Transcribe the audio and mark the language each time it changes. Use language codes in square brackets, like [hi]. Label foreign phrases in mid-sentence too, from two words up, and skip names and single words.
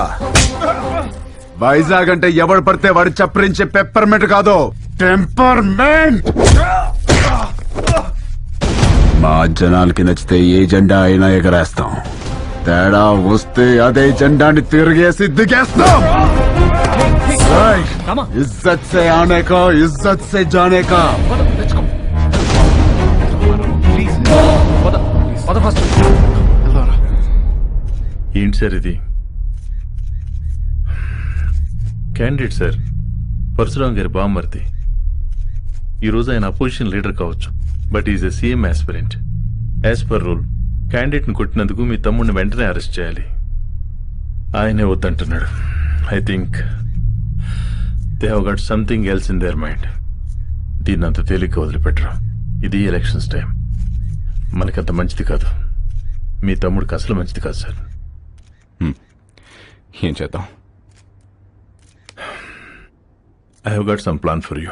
[te] వైజాగ్ అంటే ఎవడు పడితే వాడు చప్పరించే పెప్పర్మెంట్ కాదు, టెంపర్మెంట్. మా జనాలకి నచ్చితే ఏ జెండా అయినా ఎగరేస్తాం, తేడా వస్తే అదే జెండాని తిరిగేసి దిగేస్తాం. [hi] इज्जत से आने का, इज्जत से जाने का. [te] ఏంటి సార్ ఇది? [en] candidate sir, [te] పరశురాం గారి బామ్మర్ది. ఈరోజు ఆయన [en] opposition leader [te] కావచ్చు, [en] but is a CM aspirant. as per rule [te] క్యాండిడేట్ని కొట్టినందుకు మీ తమ్ముడిని వెంటనే అరెస్ట్ చేయాలి. ఆయనే వద్దంటున్నాడు. [en] I think they have got something else in their mind. [te] దీన్ని అంత తేలిక వదిలిపెట్టరు. ఇది [en] elections time, [te] మనకంత మంచిది కాదు. మీ తమ్ముడికి అసలు మంచిది కాదు సార్. ఏం చేద్దాం? [en] I have got some plan for you.